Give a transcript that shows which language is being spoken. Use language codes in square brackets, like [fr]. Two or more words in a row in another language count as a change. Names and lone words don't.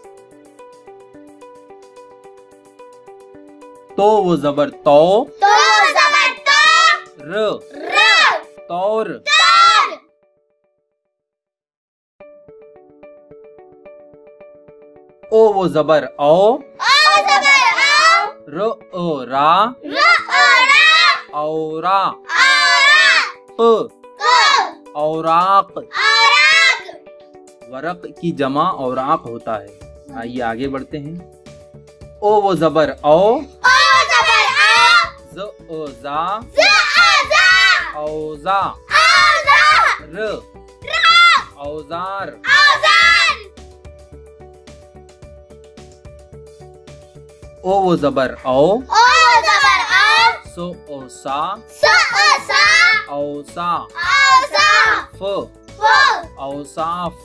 [hi] तो वो जबर तो, तो वो जबर तो, र र, तौर। तौर। ओ वो जबर ओ, ओ जबर ओ, र ओ रा, र ओ रा, औरा। औरा, क क, औराक। औराक। वरक की जमा औराक होता है। आइए आगे बढ़ते हैं। ओ वो जबर ओ, ओ जबर ओ, ज ओ जा, ज ओ जा, औजा। औजा, र र, औजार। औजार। ओ वो जबर ओ, ओ जबर ओ, सो ओ सा, स ओ सा, औसा। औसा, फ फ, औसाफ।